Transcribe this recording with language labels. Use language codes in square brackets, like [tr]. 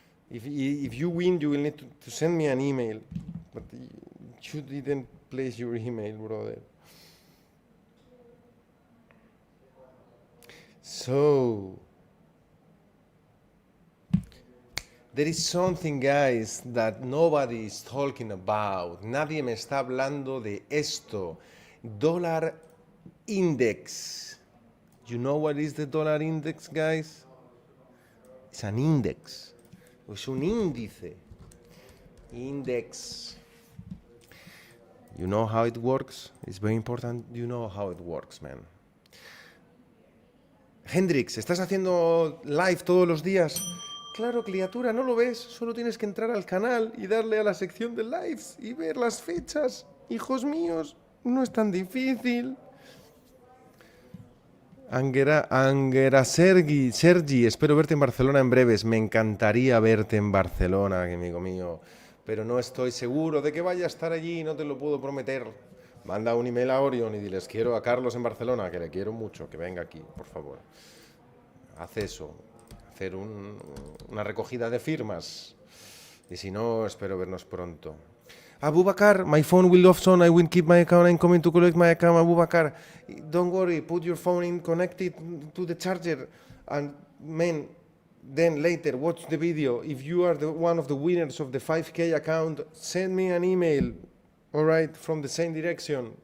[en] If you win, you will need to send me an email. But you didn't place your email, brother. So, There is something, guys, that nobody is talking about. [es] Nadie me está hablando de esto. [en] Dollar index. You know what is the dollar index, guys? It's an index. [es] Es un índice. [en] Index. You know how it works? It's very important you know how it works, man. [es] Hendrix, ¿estás haciendo live todos los días? Claro, criatura, ¿no lo ves? Solo tienes que entrar al canal y darle a la sección de lives y ver las fechas. Hijos míos, no es tan difícil. Angera Sergi, espero verte en Barcelona en breves. Me encantaría verte en Barcelona, amigo mío. Pero no estoy seguro de que vaya a estar allí, no te lo puedo prometer. Manda un email a Orion y diles, quiero a Carlos en Barcelona, que le quiero mucho, que venga aquí, por favor. Haz eso, hacer una recogida de firmas. Y si no, espero vernos pronto. [en] Abubakar, my phone will off on, I will keep my account, I'm coming to collect my account. Abubakar, don't worry, put your phone in, connect it to the charger, and man, then later watch the video. If you are one of the winners of the 5K account, send me an email, all right, from the same direction.